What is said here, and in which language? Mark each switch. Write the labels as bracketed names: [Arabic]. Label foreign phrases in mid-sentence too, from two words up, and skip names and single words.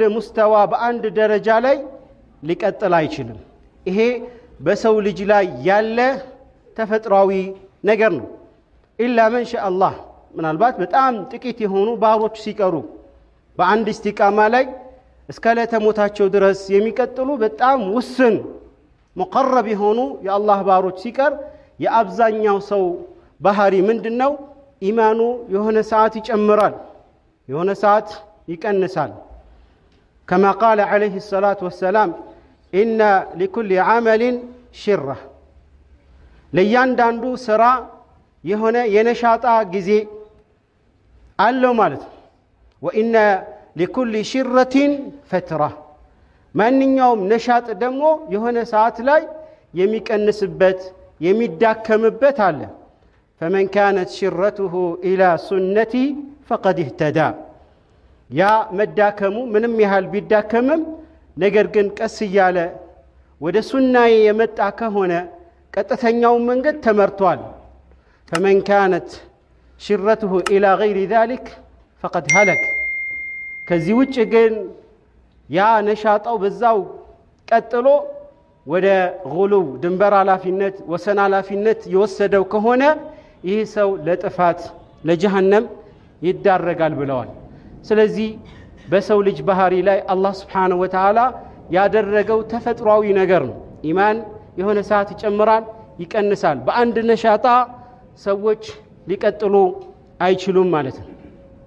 [Amharic] ሙስተዋ በአንድ ደረጃ ላይ ሊቀጥል አይችልም። ይሄ በሰው ልጅ ላይ ያለ ተፈጥሯዊ ነገር ነው። [Arabic] إلا من شاء الله [Amharic] ምናልባት በጣም ጥቂት የሆኑ ባሮች ሲቀሩ በአንድ ኢስቲቃማ ላይ እስከ ለተሞታቸው ድረስ የሚቀጥሉ በጣም ውስን ሙቀረብ የሆኑ የአላህ ባሮች ሲቀር የአብዛኛው ሰው ባህሪ ምንድነው? ኢማኑ የሆነ ሰዓት ይጨምራል፣ የሆነ ሰዓት ይቀንሳል። [Arabic] كما قال عليه الصلاة والسلام إن لكل عمل شرة [Amharic] ለያንዳንዱ ስራ የሆነ የነሻጣ ጊዜ አለው ማለት ነው። [Arabic] وإن لكل شرة فترة [Amharic] ማንኛውም ነሻጥ ደግሞ የሆነ ሰዓት ላይ የሚቀንስበት የሚዳከምበት አለ። [Arabic] فمن كانت شرته إلى سنتي فقد اهتدى [Amharic] ያ መዳከሙ ምንም ያህል ቢዳከምም ነገር ግን ቀስ እያለ ወደ ሱናዬ የመጣ ከሆነ ቀጥተኛው መንገድ ተመርቷል። [Arabic] فمن كانت شرته إلى غير ذلك فقد هلك [Amharic] ከዚህ ውጭ ግን ያ ነሻጣው በዛው ቀጥሎ ወደ ጉሉው ድንበር ኃላፊነት ወሰን ኃላፊነት የወሰደው ከሆነ ይህ ሰው ለጥፋት ለጀሃነም ይዳረጋል ብለዋል። ስለዚህ በሰው ልጅ ባህሪ ላይ አላህ [Arabic] سبحانه وتعالى [Amharic] ያደረገው ተፈጥሯዊ ነገር ነው። ኢማን የሆነ ሰዓት ይጨምራል ይቀንሳል። በአንድ ነሻጣ ሰዎች ሊቀጥሉ አይችሉም ማለት ነው።